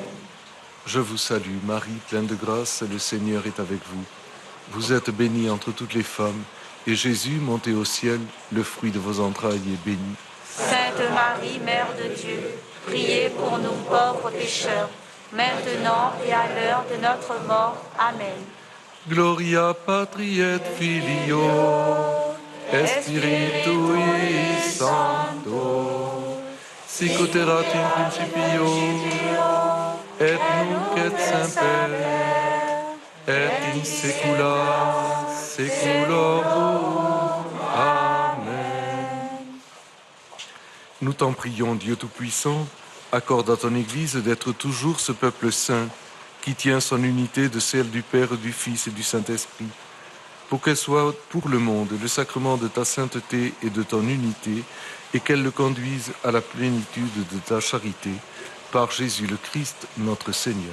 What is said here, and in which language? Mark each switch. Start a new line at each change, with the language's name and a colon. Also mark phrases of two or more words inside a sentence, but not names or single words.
French: Je vous salue Marie, pleine de grâce, le Seigneur est avec vous. Vous êtes bénie entre toutes les femmes, et Jésus, monté au ciel, le fruit de vos entrailles, est béni. Sainte Marie, Mère de Dieu, priez pour nous pauvres pécheurs, maintenant et à l'heure de notre mort. Amen.
Latin: Gloria patri et filio, et spiritui sancto, sic ut erat in principio, et nunc et semper, et in saecula saeculorum. Amen.
French: Nous t'en prions, Dieu Tout-Puissant, accorde à ton Église d'être toujours ce peuple saint qui tient son unité de celle du Père, du Fils et du Saint-Esprit, pour qu'elle soit pour le monde le sacrement de ta sainteté et de ton unité, et qu'elle le conduise à la plénitude de ta charité, par Jésus le Christ, notre Seigneur.